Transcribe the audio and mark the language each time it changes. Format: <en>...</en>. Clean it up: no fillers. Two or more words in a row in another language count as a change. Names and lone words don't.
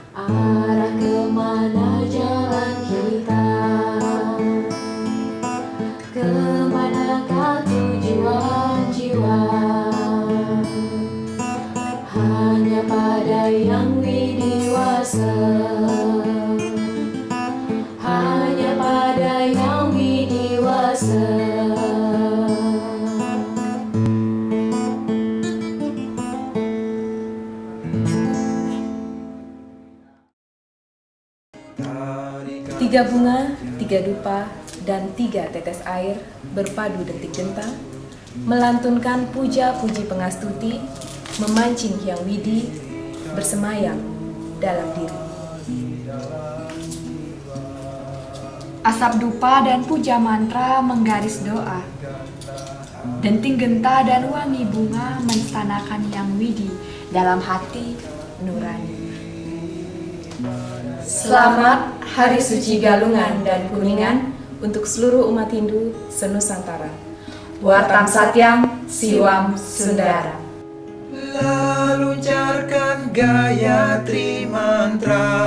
<id>arah kemana jalan kita, kemanakah tujuan jiwa. Hanya pada yang widiwasa, hanya pada yang widiwasa. Tiga bunga, tiga dupa, dan tiga tetes air berpadu detik genta, melantunkan puja-puji pengastuti, memancing hyang widi, bersemayam dalam diri. Asap dupa dan puja mantra menggaris doa. Denting genta dan wangi bunga menstanakan hyang widi dalam hati nurani. Selamat Hari Suci Galungan dan Kuningan untuk seluruh umat Hindu senusantara.</id> <sa>वर्तम् सत्यम् शिवम् सुन्दर.</sa> <id>Lalu lancarkan Gayatri Mantra.</id>